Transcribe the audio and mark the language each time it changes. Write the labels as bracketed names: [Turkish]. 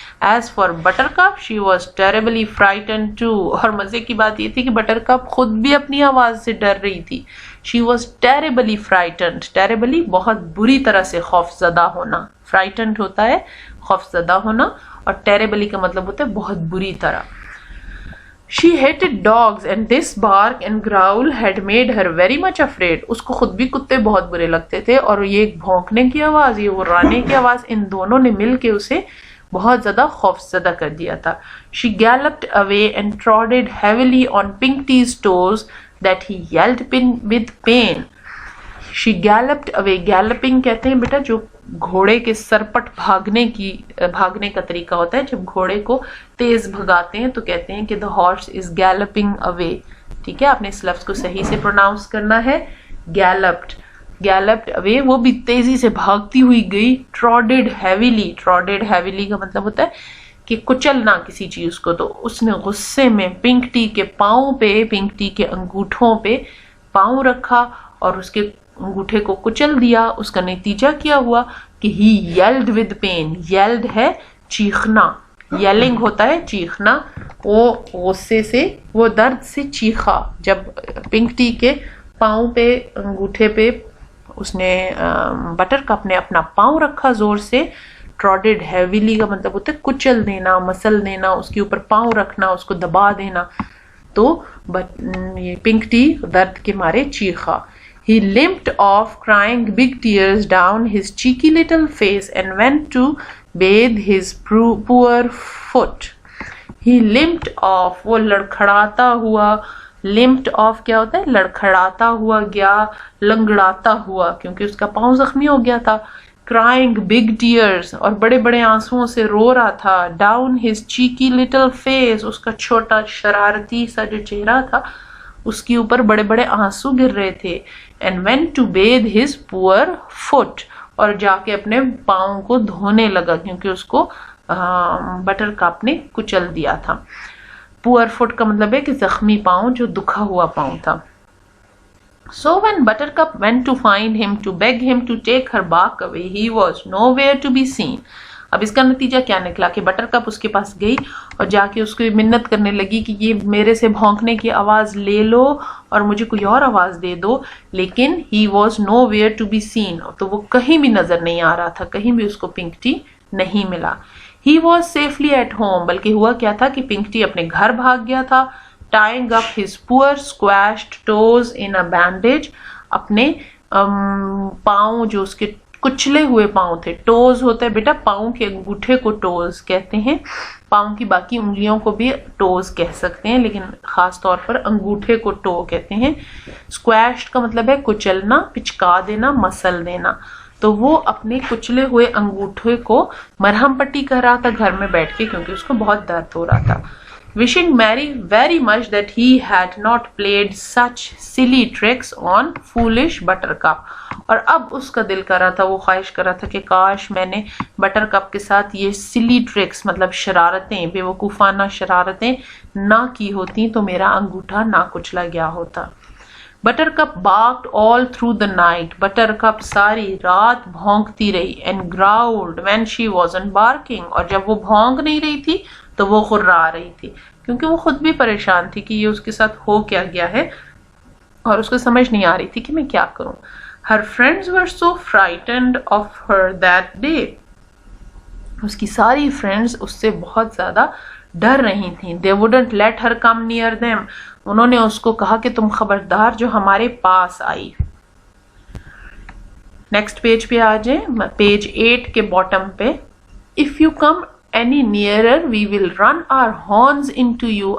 [English] As for Buttercup, she was terribly frightened too. [Urdu] اور مزے کی بات یہ تھی کہ بٹر کپ خود بھی اپنی آواز سے ڈر رہی تھی. [English] She was terribly frightened. [Urdu] terribly بہت بری طرح سے خوفزدہ ہونا. frightened ہوتا ہے خوفزدہ ہونا اور terribly کا مطلب ہوتا ہے بہت بری طرح. [English] She hated dogs and this bark and growl had made her very much afraid. [Urdu] اس کو خود بھی کتے بہت برے لگتے تھے اور یہ بھونکنے کی آواز, یہ غرانے کی آواز, ان دونوں نے مل کے اسے بہت زیادہ خوفزدہ کر دیا تھا. [English] She galloped away and trotted heavily on Pinkty's toes that he yelled with pain. She galloped away. [Urdu] galloping کہتے ہیں بیٹا جو گھوڑے کے سرپٹ بھاگنے کا طریقہ ہوتا ہے. جب گھوڑے کو تیز بھگاتے ہیں تو کہتے ہیں کہ [English] the horse is galloping away. [Urdu] ٹھیک ہے, آپ نے اس لفظ کو صحیح سے پروناؤنس کرنا ہے. galloped away, وہ بھی تیزی سے بھاگتی ہوئی گئی. trotted heavily کا مطلب ہوتا ہے کہ کچلنا کسی چیز کو. تو اس نے غصے میں پنکٹی کے پاؤں پہ, پنکٹی کے انگوٹھوں پہ پاؤں رکھا اور اس کے انگوٹھے کو کچل دیا. اس کا نتیجہ کیا ہوا کہ [English] he yelled with pain. [Urdu] yelled ہے چیخنا, yelling ہوتا ہے چیخنا. وہ غصے سے, وہ درد سے چیخا جب پنکٹی کے پاؤں پہ, انگوٹھے پہ اس نے بٹر کپ نے اپنا پاؤں رکھا زور سے. trotted heavily کا مطلب ہوتا ہے کچل دینا, مسل دینا, اس کے اوپر پاؤں رکھنا, اس کو دبا دینا. تو یہ پنکٹی درد کے مارے چیخا. [English] He limped off, crying big tears down his cheeky little face and went to bathe his poor foot. He limped off, [Urdu] وہ لڑکھڑاتا ہوا. limped off کیا ہوتا ہے؟ لڑکھڑاتا ہوا گیا, لنگڑاتا ہوا, کیونکہ اس کا پاؤں زخمی ہو گیا تھا. [English] crying big tears, [Urdu] اور بڑے بڑے آنسوؤں سے رو رہا تھا. [English] down his cheeky little face, [Urdu] اس کا چھوٹا شرارتی سا جو چہرہ تھا اس کے اوپر بڑے بڑے آنسو گر رہے تھے. [English] and went to bathe his poor foot, [Urdu] اور جا کے اپنے پاؤں کو دھونے لگا کیونکہ اس کو بٹر کپ نے کچل دیا تھا. poor foot کا مطلب ہے کہ زخمی پاؤں, جو دکھا ہوا پاؤں تھا. [English] So when Buttercup went to find him to beg him to take her bark away, he was nowhere to be seen. [Urdu] اب اس کا نتیجہ کیا نکلا کہ بٹر کپ اس کے پاس گئی اور جا کے اس کو منت کرنے لگی کہ یہ میرے سے بھونکنے کی آواز لے لو اور مجھے کوئی اور آواز دے دو, لیکن [English] he was nowhere to be seen, [Urdu] تو وہ کہیں بھی نظر نہیں آ رہا تھا, کہیں بھی اس کو پنکٹی نہیں ملا. [English] He was safely at home, [Urdu] بلکہ ہوا کیا تھا کہ پنکٹی اپنے گھر بھاگ گیا تھا. [English] tying up his poor squashed toes in a bandage, [Urdu] اپنے پاؤں جو اس کے کچلے ہوئے پاؤں تھے. ٹوز ہوتا ہے بیٹا پاؤں کے انگوٹھے کو ٹوز کہتے ہیں, پاؤں کی باقی انگلیوں کو بھی ٹوز کہہ سکتے ہیں لیکن خاص طور پر انگوٹھے کو ٹو کہتے ہیں. اسکویشڈ کا مطلب ہے کچلنا, پچکا دینا, مسل دینا. تو وہ اپنے کچلے ہوئے انگوٹھے کو مرہم پٹی کر رہا تھا گھر میں بیٹھ کے کیونکہ اس کو بہت درد ہو رہا تھا. [English] wishing Mary very much that he had not played such silly tricks on foolish Buttercup. [Urdu] اور اب اس کا دل کر رہا تھا, وہ خواہش کر رہا تھا کہ کاش میں نے بٹر کپ کے ساتھ یہ silly tricks مطلب شرارتیں, بے وقوفانہ شرارتیں نہ کی ہوتی تو میرا انگوٹھا نہ کچلا گیا ہوتا. [English] Buttercup barked all through the night. [Urdu] Buttercup ساری رات بھونکتی رہی. [English] and growled when she wasn't barking. [Urdu] اور جب وہ بھونک نہیں رہی تھی تو وہ غرا رہی تھی کیونکہ وہ خود بھی پریشان تھی کہ یہ اس کے ساتھ ہو کیا گیا ہے اور اس کو سمجھ نہیں آ رہی تھی کہ میں کیا کروں. [English] Her friends were so frightened of her that day. [Urdu] اس کی ساری فرینڈز اس سے بہت زیادہ ڈر رہی تھیں. [English] They wouldn't let her come near them. [Urdu] انہوں نے اس کو کہا کہ تم خبردار جو ہمارے پاس آئی. نیکسٹ پیج پہ آ جائیں، پیج 8 کے باٹم پہ. [English] If you come any nearer we will run our horns into you.